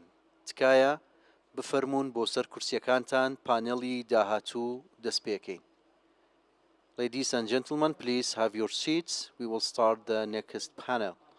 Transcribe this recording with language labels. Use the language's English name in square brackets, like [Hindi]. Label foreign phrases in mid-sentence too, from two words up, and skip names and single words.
[Central Kurdish] تکایە بفەرمونون بۆ سەر کورسیەکانتان پانێڵی داهاتوو دەست پێکەین. [English] Ladies and gentlemen, please have your seats. We will start the next panel.